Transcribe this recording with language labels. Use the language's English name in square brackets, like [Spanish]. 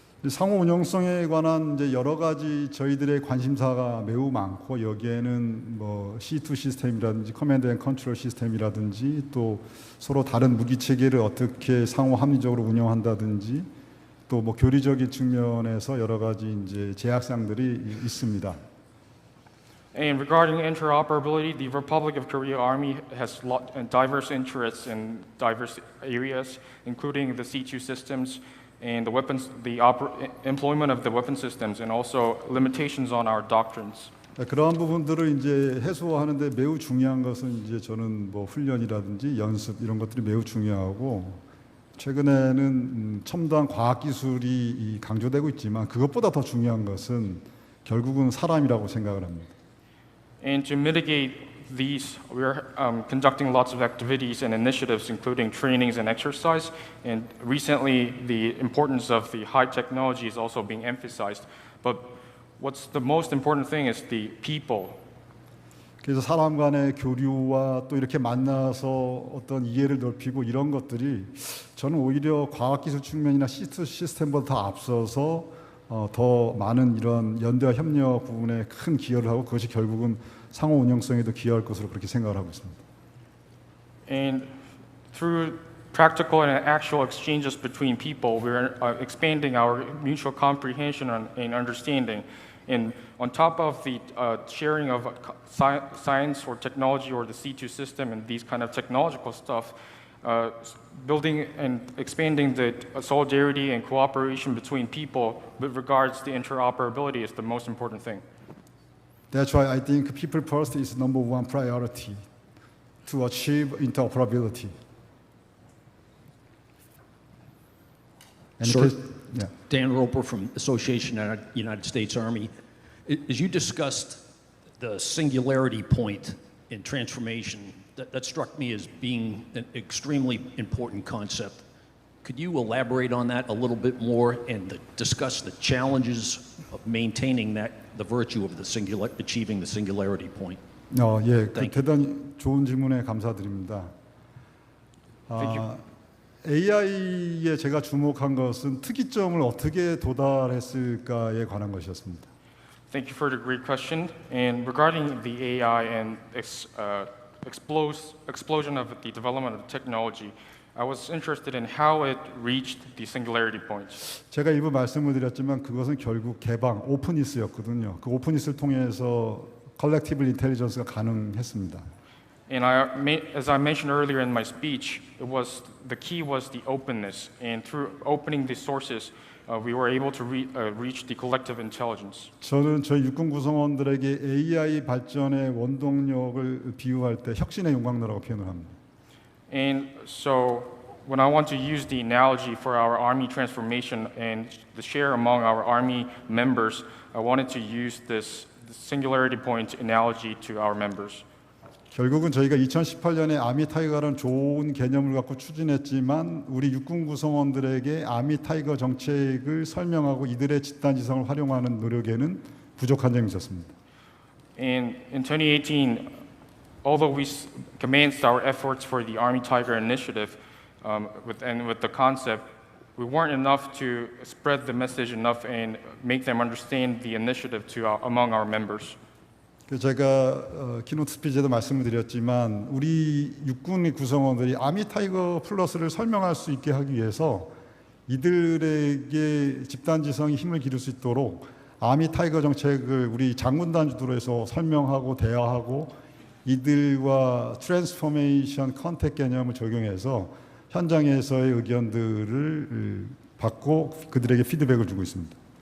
[Korean] 상호 운용성에 관한 이제 여러 가지 저희들의 관심사가 매우 많고, 여기에는 뭐 C2 시스템이라든지 커맨드 앤 컨트롤 시스템이라든지, 또 서로 다른 무기 체계를 어떻게 상호 합리적으로 운영한다든지, 또 뭐 교리적인 측면에서 여러 가지 이제 제약사항들이 있습니다. [English] And regarding interoperability, the Republic of Korea Army has diverse interests in diverse areas, including the C2 systems and the weapons, employment of the weapon systems, and also limitations on our doctrines. [Korean] 그러한 부분들을 이제 해소하는데 매우 중요한 것은 이제 저는 뭐 훈련이라든지 연습 이런 것들이 매우 중요하고, 최근에는 첨단 과학 기술이 강조되고 있지만 그것보다 더 중요한 것은 결국은 사람이라고 생각을 합니다. [English] And to mitigate these, we're conducting lots of activities and initiatives, including trainings and exercise. And recently, the importance of the high technology is also being emphasized. But what's the most important thing is the people. [Korean] 그래서 사람 간의 교류와 또 이렇게 만나서 어떤 이해를 넓히고 이런 것들이 저는 오히려 과학기술 측면이나 시스템보다 더 앞서서 더 많은 이런 연대와 협력 부분에 큰 기여를 하고, 그것이 결국은 상호 운영성에도 기여할 것으로 그렇게 생각을 하고 있습니다. [English] And through practical and actual exchanges between people, we're expanding our mutual comprehension and understanding. And on top of the sharing of science or technology or the C2 system and these kind of technological stuff, building and expanding the solidarity and cooperation between people with regards to interoperability is the most important thing. That's why I think people first is number one priority to achieve interoperability. Sir, yeah. Dan Roper from Association of United States Army. As you discussed the singularity point in transformation, that struck me as being an extremely important concept. Could you elaborate on that a little bit more and discuss the challenges of maintaining the virtue of achieving the singularity point? [Korean] 예, 대단히 좋은 질문에 감사드립니다. AI에 제가 주목한 것은 특이점을 어떻게 도달했을까에 관한 것이었습니다. [English] Thank you for the great question. And regarding the AI and explosion of the development of technology, I was interested in how it reached the singularity points. [Korean] 제가 일부 말씀을 드렸지만 그것은 결국 개방, 오픈니스였거든요. 그 오픈니스를 통해서 컬렉티브 인텔리전스가 가능했습니다. [English] And as I mentioned earlier in my speech, the key was the openness. And through opening the sources, we were able to reach the collective intelligence. [Korean] 저는 저희 육군 구성원들에게 AI 발전의 원동력을 비유할 때 혁신의 용광로라고 표현을 합니다. [English] And so when I want to use the analogy for our Army transformation and the share among our Army members, I wanted to use this singularity point analogy to our members. [Korean] 결국은 저희가 2018년에 아미 타이거라는 좋은 개념을 갖고 추진했지만 우리 육군 구성원들에게 아미 타이거 정책을 설명하고 이들의 집단지성을 활용하는 노력에는 부족한 점이 있었습니다. [English] And in 2018, although we commenced our efforts for the Army Tiger Initiative with the concept, we weren't enough to spread the message enough and make them understand the initiative among our members. [Korean] 제가 키노트 스피치에도 말씀을 드렸지만 우리 육군의 구성원들이 아미 타이거 플러스를 설명할 수 있게 하기 위해서 이들에게 집단지성이 힘을 기를 수 있도록 아미 타이거 정책을 우리 장군단 주도로 해서 설명하고 대화하고 이들과 트랜스포메이션 컨택 개념을 적용해서 현장에서의 의견들을 받고 그들에게 피드백을 주고 있습니다.